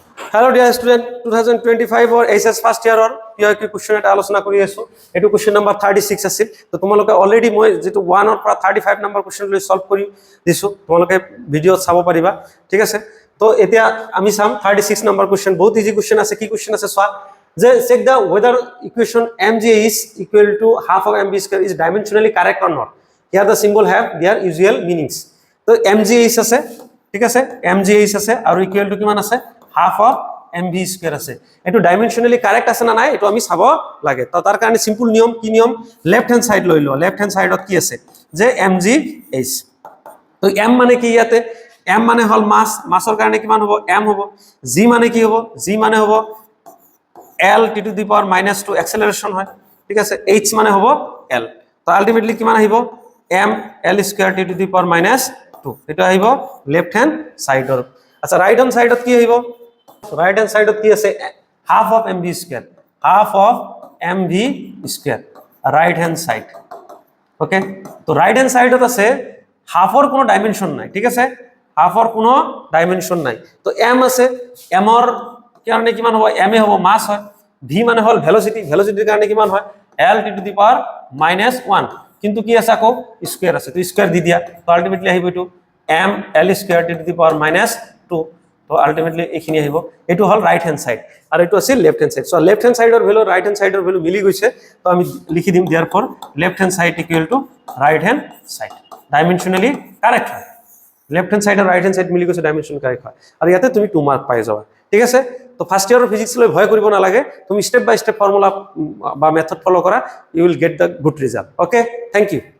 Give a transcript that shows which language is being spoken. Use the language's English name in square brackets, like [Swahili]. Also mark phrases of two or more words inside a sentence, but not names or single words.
[English] Hello dear student, 2025 or HS first year or PYQ question [Assamese] এটা আলোচনা কৰি আছো এটো [English] question number 36 [Assamese] আছিল তো তোমালোকে অলৰেডি মই যেটো [English] 1 or 35 number question [Assamese] লৈ সলভ কৰি দিছো তোমালোকে ভিডিও চাব পাৰিবা ঠিক আছে তো এতিয়া আমি চাম [English] 36 number question [Assamese] বহুত [English] easy question [Assamese] আছে কি question আছে সোয়া যে [English] check the whether equation mg is equal to half of mb square is dimensionally correct or not. Here the symbol have their usual meanings. [Assamese] তো [English] mg is [Assamese] আছে ঠিক আছে [English] mg is [Assamese] আছে আৰু [English] equal to [Assamese] কিমান আছে [English] half of mv square [Assamese] আছে এটো [English] dimensionally correct [Assamese] আছে না নাই এটো আমি চাব লাগে তো তার কারণে সিম্পল নিয়ম কি নিয়ম [English] left hand side [Assamese] লই লো [English] left hand sideত [Assamese] কি আছে যে mg h তো m মানে কি ইয়াতে m মানে হল মাস মাসৰ কাৰণে কিমান হ'ব m হ'ব g মানে কি হ'ব g মানে হ'ব [English] l t to the power -2 acceleration [Assamese] হয় ঠিক আছে h মানে হ'ব l তো আলটিমেটলি কিমান আহিব [English] m l square t to the power -2 [Assamese] এটা আহিব [English] left hand sideৰ [Assamese] আচ্ছা [English] right hand sideত [Assamese] কি আহিব [English] right hand sideত [Assamese] কি আছে [English] half of mv square right hand side okay [Assamese] তো [English] right hand sideত [Assamese] আছে half এর কোনো ডাইমেনশন নাই ঠিক আছে half এর কোনো ডাইমেনশন নাই তো m আছে m এর কারণে কিমান হবে m এ হবে মাস হয় v মানে হল ভেলোসিটির কারণে কিমান হয় [English] l t to the power -1 [Assamese] কিন্তু কি আছে আকো স্কয়ার আছে তো স্কয়ার দি দিয়া তো আলটিমেটলি আহিব এটো [English] m l square t to the power [Assamese] -2 তো আলটিমেটলি এখিনি আহিব এটো হল [English] right hand side [Assamese] আর এটো আছে [English] left hand side so left hand sideৰ value right hand sideৰ value [Assamese] রাইট হ্যান্ড সাইডৰ ভ্যালু মিলি গৈছে তো আমি লিখি দিম [English] therefore left hand side equal to right hand side dimensionally correct [Assamese] হয় [English] left hand side [Assamese] আর [English] right hand side [Assamese] মিলি গৈছে [English] dimension correct [Assamese] হয় আর ইয়াতে তুমি 2 মার্ক পাই যাবা ঠিক আছে তো [English] first year physics [Assamese] লৈ ভয় কৰিব নালাগে তুমি [English] step by step formula [Assamese] বা [English] method follow [Assamese] কৰা [English] you will get the good result okay thank you